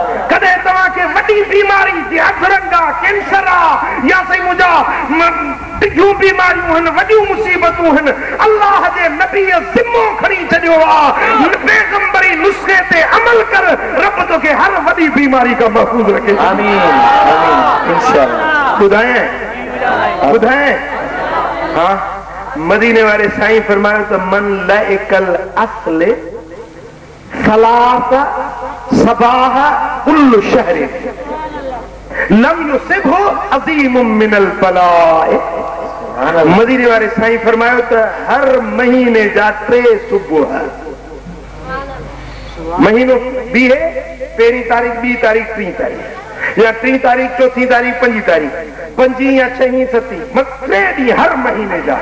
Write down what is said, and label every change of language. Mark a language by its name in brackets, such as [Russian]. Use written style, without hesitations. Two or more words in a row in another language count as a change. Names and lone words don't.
[Sindhi] कॾहिं तव्हांखे वॾी बीमारी जीअं अधरंग आहे, कैंसर आहे, या साईं मुंहिंजा टिकियूं बीमारियूं आहिनि, वॾियूं मुसीबतूं आहिनि, अल्लाह जे नबीअ ज़िम्मो खणी छॾियो आहे, पैगंबरी नुस्ख़े ते अमल कर, रब तोखे हर वॾी बीमारी खां महफ़ूज़ रखे। आमीन आमीन इंशाअल्लाह। ॿुधाएं हाँ, मदीने वारे साईं फरमायो त [Arabic] من لعق العسل ثلاثة صباح كل شهر لم يصبه عظيم من البلاء. [Sindhi] मदीने वारे साईं फरमायो त हर महीने जा 3 सुबुह, महीनो बीहे, पहिरीं तारीख़, 2 तारीख़, 3 तारीख़, या 3 तारीख़, 4 तारीख़, 5 तारीख़, 5 या 6 7, 3 ॾींहं हर महीने जा।